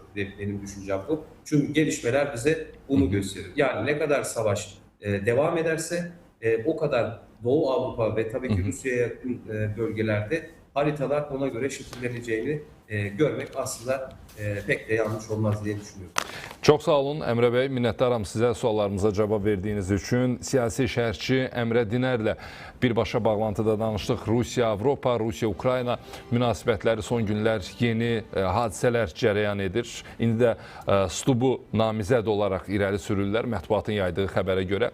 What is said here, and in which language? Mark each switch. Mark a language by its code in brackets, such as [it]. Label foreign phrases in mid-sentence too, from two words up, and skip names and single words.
[tr] Benim düşüncem bu. Çünkü gelişmeler bize bunu gösterir. Yani ne kadar savaş devam ederse o kadar Doğu Avrupa ve tabii ki Rusya'ya yakın bölgelerde haritalar ona göre şekilleneceğini görmek aslında pek de yanlış olmaz diye düşünüyorum. [az] Çox sağ olun Əmrə bəy, minnətdaram sizə suallarımıza cavab verdiyiniz üçün. Siyasi şərhçi Əmrə Dinərlə birbaşa bağlantıda danışdıq. Rusiya-Avropa, Rusiya-Ukrayna münasibətləri son günlər yeni hadisələr cərəyan edir. İndi də Stubu namizəd olaraq irəli sürürlər mətbuatın yaydığı xəbərə görə.